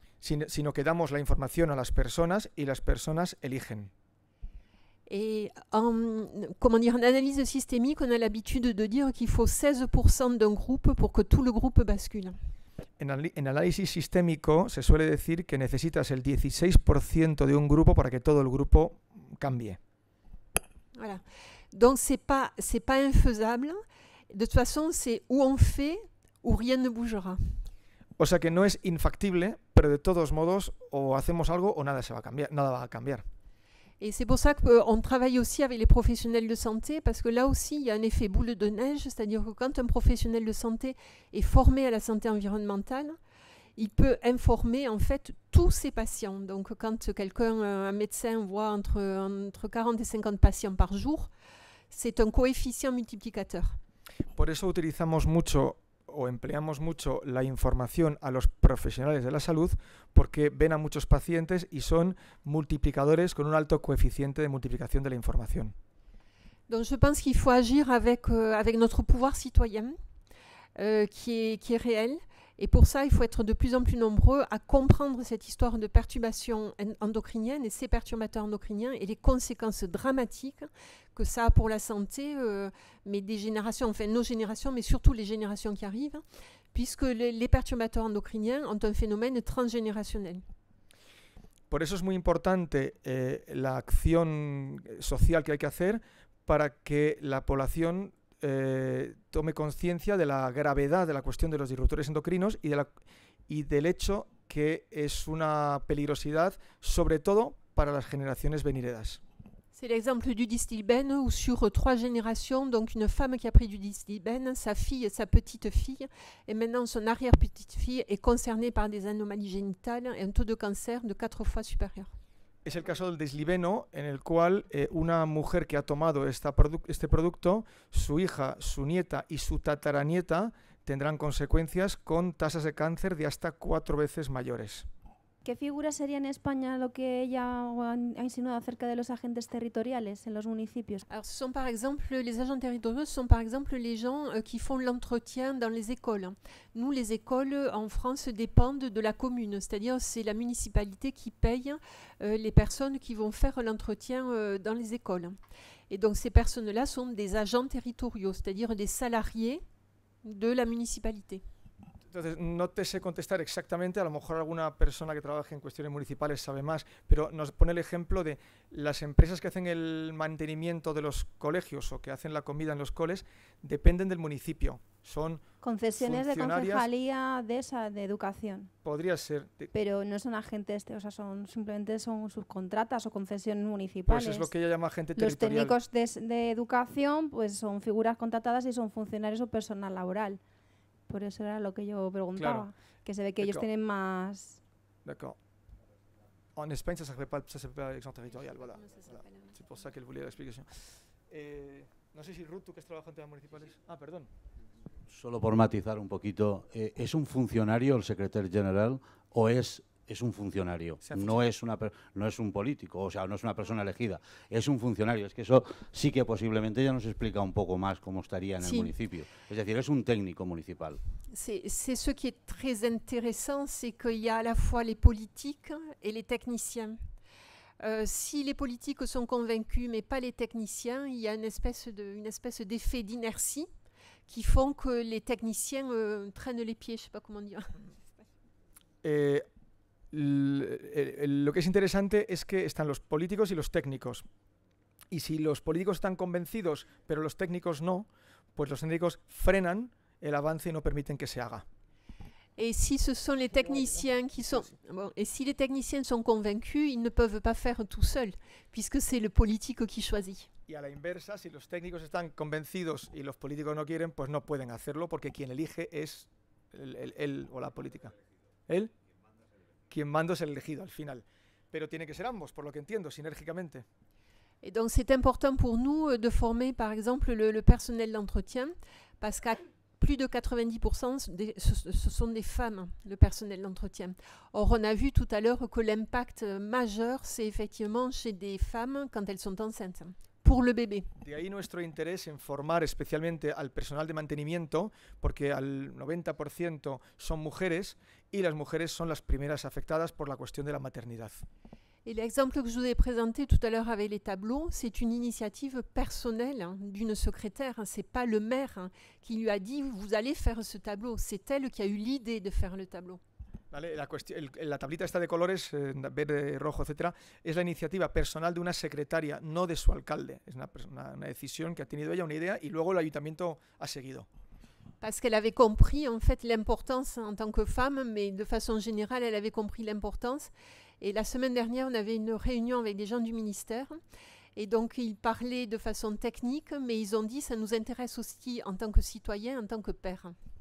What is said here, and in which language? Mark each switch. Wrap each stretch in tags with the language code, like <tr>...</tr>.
<es>Sino que damos la información a las personas y las personas eligen.</es> <fr>Et en analyse systémique, on a l'habitude de dire qu'il faut 16% d'un groupe pour que tout le groupe bascule.</fr> <es>En análisis sistémico se suele decir que necesitas el 16% de un grupo para que todo el grupo cambie.</es> <fr>Voilà. Donc c'est pas infaisable. De toute façon, c'est où on fait ou rien ne bougera. O sea que no es infactible, pero de todos modos o hacemos algo o nada va a cambiar. Et c'est pour ça qu'on travaille aussi avec les professionnels de santé, parce que là aussi, il y a un effet boule de neige, c'est-à-dire que quand un professionnel de santé est formé à la santé environnementale, il peut informer en fait tous ses patients. Donc quand un médecin voit entre 40 et 50 patients par jour, c'est un coefficient multiplicateur.</fr> <es>Por eso utilizamos mucho o empleamos mucho la información a los profesionales de la salud, porque ven a muchos pacientes y son multiplicadores con un alto coeficiente de multiplicación de la información.</es> <fr>Donc je pense qu'il faut agir avec notre pouvoir citoyen qui est réel Et pour ça, il faut être de plus en plus nombreux à comprendre cette histoire de perturbations endocriniennes et ces perturbateurs endocriniens et les conséquences dramatiques que ça a pour la santé, mais des générations, enfin nos générations, mais surtout les générations qui arrivent, puisque les perturbateurs endocriniens ont un phénomène transgénérationnel.</fr> <es>Por eso es muy importante la acción social que hay que hacer para que la población tome conciencia de la gravedad de la cuestión de los disruptores endocrinos y del hecho que es una peligrosidad, sobre todo para las generaciones venideras.</es> <fr>C'est l'exemple du Distilbène où sur 3 générations, donc une femme qui a pris du Distilbène, sa fille, sa petite fille, et maintenant son arrière-petite-fille est concernée par des anomalies génitales et un taux de cancer de 4 fois supérieur.</fr> <es>Es el caso del Dislibeno, en el cual una mujer que ha tomado este producto, su hija, su nieta y su tataranieta tendrán consecuencias con tasas de cáncer de hasta 4 veces mayores. ¿Qué figura sería en España lo que ella ha insinuado acerca de los agentes territoriales en los municipios?</es> <fr>Alors, ce sont par exemple, les agents territoriaux sont par exemple les gens qui font l'entretien dans les écoles. Nous, les écoles en France dépendent de la commune, c'est-à-dire c'est la municipalité qui paye les personnes qui vont faire l'entretien dans les écoles. Et donc ces personnes-là sont des agents territoriaux, c'est-à-dire des salariés de la municipalité.</fr> <es>Entonces, no te sé contestar exactamente, a lo mejor alguna persona que trabaje en cuestiones municipales sabe más, pero nos pone el ejemplo de las empresas que hacen el mantenimiento de los colegios o que hacen la comida en los coles, dependen del municipio. Son concesiones de concejalía de educación. Podría ser. Pero no son agentes, o sea, simplemente son subcontratas o concesiones municipales. Pues es lo que ella llama agente territorial. Los técnicos de educación pues son figuras contratadas y son funcionarios o personal laboral. Por eso era lo que yo preguntaba, claro, que se ve que ellos tienen más...</es> <fr>D'accord. En Espagne, ça s'appelle pas l'action territoriale, voilà. C'est pour ça qu'elle voulait l'explication.</fr> <es>No sé si Ruth, tú que has trabajado en temas municipales... Ah, perdón. Solo por matizar un poquito, ¿es un funcionario el secretario general o es un funcionario? No es un político, o sea, no es una persona elegida, es un funcionario. Es que eso sí que posiblemente ya nos explica un poco más cómo estaría en el municipio. Es decir, es un técnico municipal.</es> <fr>C'est ce qui est très intéressant, c'est qu'il y a à la fois les politiques et les techniciens. Si les politiques sont convaincus, mais pas les techniciens, il y a une espèce d'effet d'inertie qui font que les techniciens traînent les pieds, je ne sais pas comment dire.</fr> <es>Lo que es interesante es que están los políticos y los técnicos. Y si los políticos están convencidos, pero los técnicos no, pues los técnicos frenan el avance y no permiten que se haga.</es> <fr>Et si ce sont les techniciens qui sont et si les techniciens sont convaincus, ils ne peuvent pas faire tout seuls, puisque c'est le politique qui choisit.</fr> <es>Y a la inversa, si los técnicos están convencidos y los políticos no quieren, pues no pueden hacerlo porque quien elige es él o la política. Él, quien manda es el elegido al final. Pero tiene que ser ambos, por lo que entiendo, sinérgicamente.</es> <fr>Et donc c'est important pour nous de former par exemple le personnel d'entretien, parce qu'à plus de 90% ce sont des femmes, le personnel d'entretien. Or, on a vu tout à l'heure que l'impact majeur, c'est effectivement chez des femmes quand elles sont enceintes, pour le bébé.</fr> <es>De ahí nuestro interés en formar especialmente al personal de mantenimiento, porque al 90% son mujeres y las mujeres son las primeras afectadas por la cuestión de la maternidad.</es> <fr>Et l'exemple que je vous ai présenté tout à l'heure avec les tableaux, c'est une initiative personnelle d'une secrétaire. Ce n'est pas le maire qui lui a dit « vous allez faire ce tableau », c'est elle qui a eu l'idée de faire le tableau.</fr> <es>Vale, la tablita esta de colores, verde, rojo, etcétera, es la iniciativa personal de una secretaria, no de su alcalde. Es una decisión que ha tenido ella, una idea, y luego el ayuntamiento ha seguido.</es> <fr>Parce qu'elle avait compris en fait l'importance en tant que femme, mais de façon générale, elle avait compris l'importance. Et la semaine dernière, on avait une réunion avec des gens du ministère. Et donc, ils parlaient de façon technique, mais ils ont dit ça nous intéresse aussi en tant que citoyen, en tant que père.</fr>